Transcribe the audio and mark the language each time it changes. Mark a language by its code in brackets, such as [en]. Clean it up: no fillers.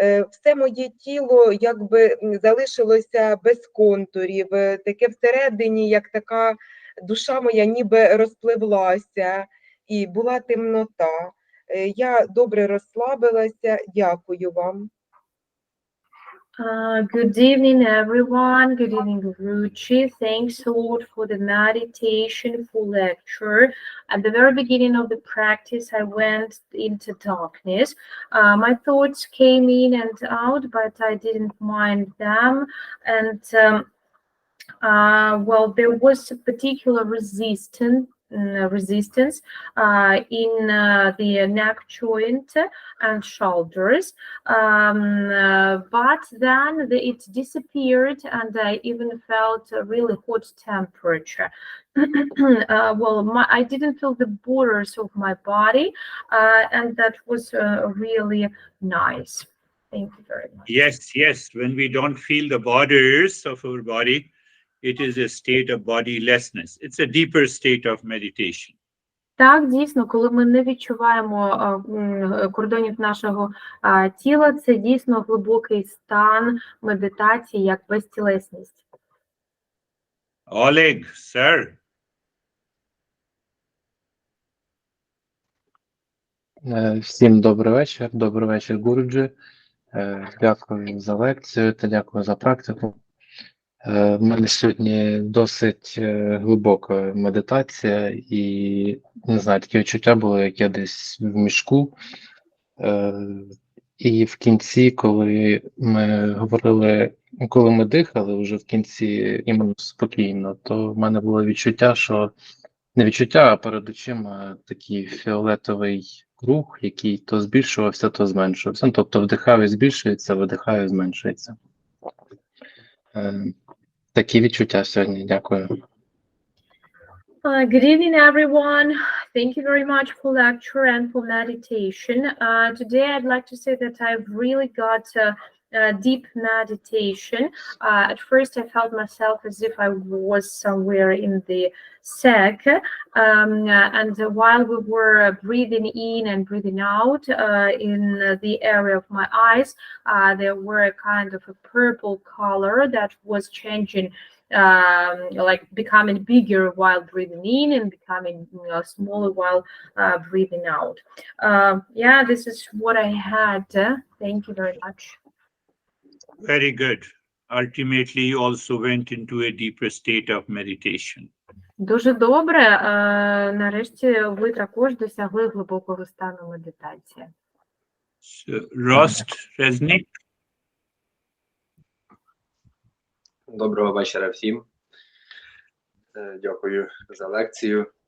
[uk] Все моє тіло якби залишилося без контурів, таке всередині, як така душа моя ніби розпливлася, і була темнота. Я добре розслабилася, дякую вам. [en] Good evening, everyone. Good evening, Guruji. Thanks a lot for the meditation full lecture. At the very beginning of the practice, I went into darkness. My thoughts came in and out, but I didn't mind them. And well, there was a particular resistance in the neck joint and shoulders, but then it disappeared, and I even felt a really hot temperature. Well, I didn't feel the borders of my body, and that was really nice. Thank you very much. Yes, yes. When we don't feel the borders of our body, it is a state of bodilessness. It's a deeper state of meditation. [uk] Так, дійсно, коли ми не відчуваємо кордонів нашого тіла, це дійсно глибокий стан медитації, як безтілесність. [en] Oleg, sir. [uk] Всім добрий вечір, Гуруджі. Дякую за лекцію та дякую за практику. У мене сьогодні досить глибока медитація і, не знаю, таке відчуття було, як я десь в мішку. І в кінці, коли ми дихали вже в кінці іменно спокійно, то в мене було відчуття, що не відчуття, а перед очима такий фіолетовий круг, який то збільшувався, то зменшувався. Тобто вдихаю і збільшується, видихаю і зменшується. Такі відчуття сьогодні. Дякую. [en] Good evening, everyone. Thank you very much for lecture and for meditation. Today, I'd like to say that I've really got deep meditation. At first, I felt myself as if I was somewhere in the sack. And while we were breathing in and breathing out in the area of my eyes, there were a kind of a purple color that was changing, like becoming bigger while breathing in and becoming smaller while breathing out. Yeah, this is what I had. Thank you very much. Very good. Ultimately, you also went into a deeper state of meditation. [uk] Дуже добре. Нарешті ви також досягли глибокого стану медитації. [en] So, Rost Resnick. [uk] Доброго вечора всім. Дякую за лекцію.